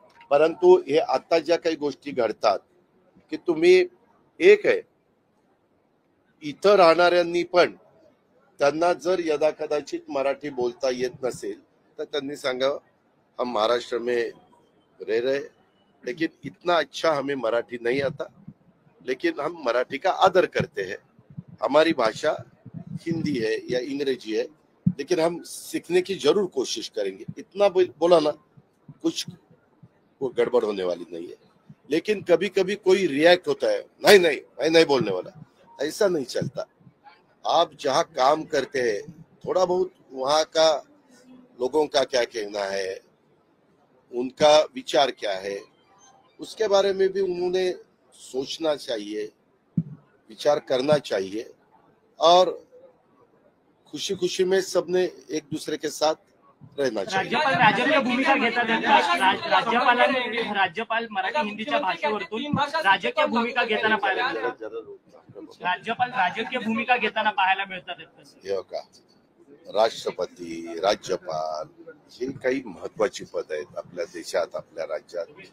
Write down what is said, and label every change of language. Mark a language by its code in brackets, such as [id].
[mr] परंतु हे आता ज्या काही गोष्टी घडतात की तुम्ही एक आहे, इथं राहणाऱ्यांनी पण त्यांना जर यदा कदाचित मराठी बोलता येत नसेल तर त्यांनी सांगावं, [hi] हम महाराष्ट्र में रह रहे लेकिन इतना अच्छा हमें मराठी नहीं आता, लेकिन हम मराठी का आदर करते हैं. हमारी भाषा हिंदी है या अंग्रेजी है, लेकिन हम सीखने की जरूर कोशिश करेंगे. इतना बोला ना, कुछ वो गड़बड़ होने वाली नहीं है. लेकिन कभी कभी कोई रिएक्ट होता है, नहीं नहीं मैं नहीं बोलने वाला. ऐसा नहीं चलता. आप जहाँ काम करते हैं थोड़ा बहुत वहाँ का लोगों का क्या कहना है, उनका विचार क्या है, उसके बारे में भी उन्होंने सोचना चाहिए, विचार करना चाहिए. और खुशी खुशी में सबने एक दूसरे के साथ रहना चाहिए. [mr] राज्यपाल राजकीय भूमिका घेतात. राज्यपाल मराठी हिंदीच्या भाषेवरतून राजकीय भूमिका घेताना पाहायला मिळतात. राज्यपाल राजकीय भूमिका घेताना पाहायला मिळतात. हे का राष्ट्रपती, राज्यपाल ही काही महत्वाची पद आहेत आपल्या देशात, आपल्या राज्यात.